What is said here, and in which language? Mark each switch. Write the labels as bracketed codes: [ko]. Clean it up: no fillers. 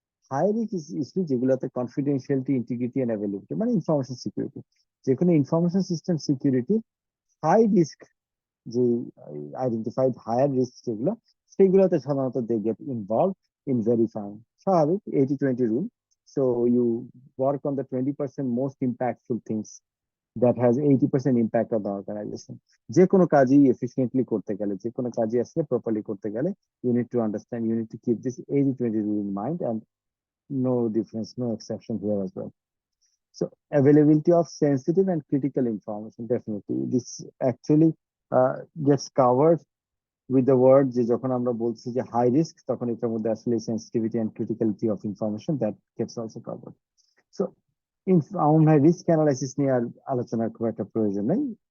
[bn] High risk issue যেগুলোতে confidentiality, integrity and availability, মানে information security, যে কোনো information system security high risk, যে আইডেন্টিফাইড হায়ার রিস্ক যেগুলো, সেইগুলোতে সাধারণত they get involve in verifying. [en] স্বাভাবিক 80-20 rule. So you work on the 20% most impactful things that has 80% impact on the organization. [bn] যে কোনো কাজই এফিসিয়েন্টলি করতে গেলে, [en] যে কোনো কাজই আসলে প্রপারলি করতে গেলে, you need to understand, you need to keep this 80-20 rule in mind, and no difference, no exception here as well. So availability of sensitive and critical information, definitely this actually gets covered with the word [bn] যে যখন আমরা বলছি যে high risk, তখন এটার মধ্যে আসলে [en] Sensitivity and criticality of information that gets also covered. [bn] So আমার মনে হয় রিস্ক অ্যানালাইসিস নিয়ে আর আলোচনার খুব একটা প্রয়োজন নেই।